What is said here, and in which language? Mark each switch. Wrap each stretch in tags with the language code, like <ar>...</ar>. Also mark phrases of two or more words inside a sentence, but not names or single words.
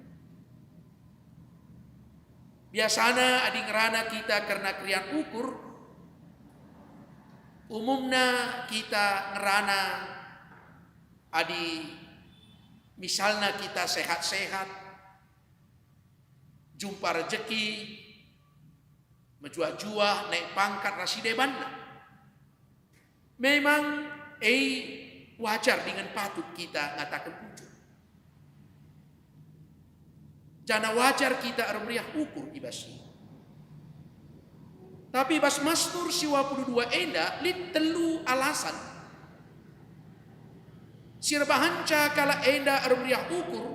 <btx>Biasana adi ngerana kita karena kriang ukur, umumna kita ngerana adi misalnya kita sehat-sehat, jumpa rezeki, menjuah-juah, naik pangkat rasidebanna. Memang wajar dengan patut kita ngatakan ukur. Jana wajar kita meriah ukur ibasi. Tapi bas Mazmur 52 enda li telu alasan. Sirbahanca kala enda meriah ukur.</btx>